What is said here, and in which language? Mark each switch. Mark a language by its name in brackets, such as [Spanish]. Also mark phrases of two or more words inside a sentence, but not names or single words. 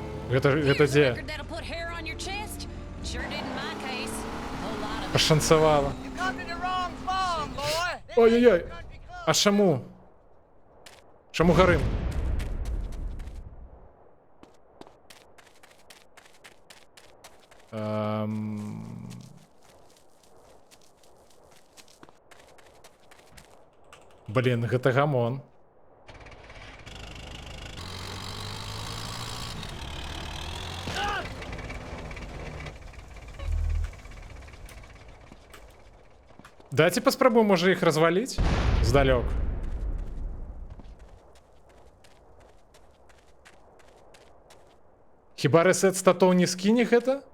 [Russian] Это где? [English] Record that'll put hair on your chest? Sure did in my case. A whole lot of [Ukrainian] Пошанцевало. Ой-ой-ой. А чому? Чому горим? [Belarusian] Блін, гэта гамон. Давайте паспрабуем, можа іх разваліць здалёк. Хіба рэсет статоў не скіне гэта?